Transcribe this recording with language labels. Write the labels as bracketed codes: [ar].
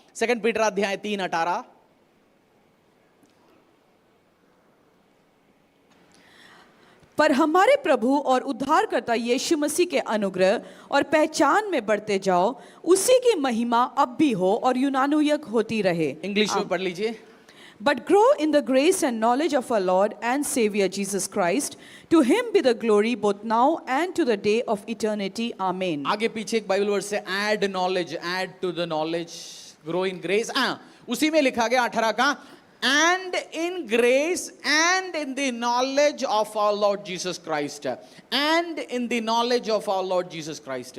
[hi] 2 Peter अध्याय 3:18, पर हमारे प्रभु और उद्धारकर्ता यीशु मसीह के अनुग्रह और पहचान में बढ़ते जाओ, उसी की महिमा अब भी हो और यूनानुयक होती रहे। इंग्लिश में पढ़ लीजिए। [en] but grow in the grace and knowledge of our Lord and Savior Jesus Christ. To him be the glory both now and to the day of eternity. Amen. [hi] आगे पीछे एक बाइबल वर्ड से [en] add knowledge, add to the knowledge, grow in grace, [hi] उसी में लिखा गया 18 का, [en] And in grace and in the knowledge of our Lord Jesus Christ, and in the knowledge of our Lord Jesus Christ.